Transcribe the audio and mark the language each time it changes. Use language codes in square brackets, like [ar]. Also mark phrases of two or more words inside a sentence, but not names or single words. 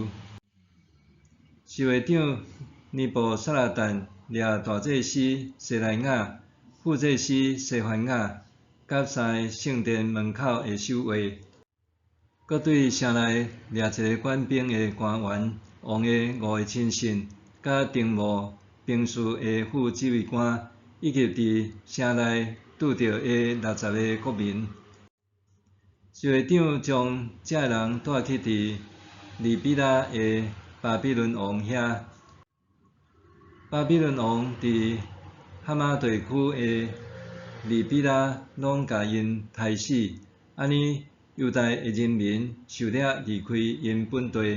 [nan] 侍卫长尼布撒拉旦掠大祭司西莱亚、副祭司西番雅，甲3个圣殿门口的守卫，搁对城内掠一个管兵的官员、王的5个亲信，甲丁务兵士的副指挥官，以及伫城内拄着的60个国民。侍卫长将这个人带去伫利比拉的巴比伦王遐。巴比伦王伫哈马地区的利比拉拢甲因杀死，安尼犹太的人民受掠离开因本地。